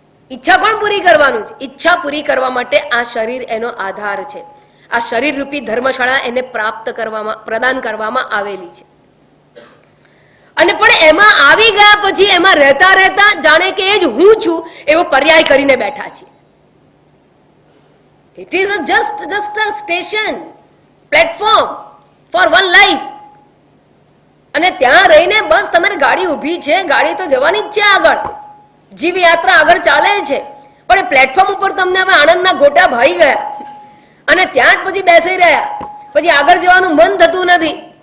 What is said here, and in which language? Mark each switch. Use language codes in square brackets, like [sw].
[gu] ઈચ્છા કોણ પૂરી કરવાનું છે? ઈચ્છા પૂરી કરવા માટે આ શરીર એનો આધાર છે. આ શરીર રૂપી ધર્મશાળા એને પ્રાપ્ત કરવામાં, પ્રદાન કરવામાં આવેલી છે. અને પણ એમાં આવી ગયા પછી એમાં રહેતા રહેતા જાણે કે એ જ હું છું એવો પર્યાય કરીને બેઠા છે. [en] It is just a station, platform for one life. [gu] અને ત્યાં રહીને બસ તમારી ગાડી ઊભી છે, ગાડી તો જવાની જ છે આગળ, જીવ યાત્રા આગળ ચાલે છે. પણ એ પ્લેટફોર્મ ઉપર તમને હવે આનંદના ગોટા ભાઈ ગયા અને ત્યાં જ પછી બેસી રહ્યા, પછી આગળ જવાનું મન થતું નથી.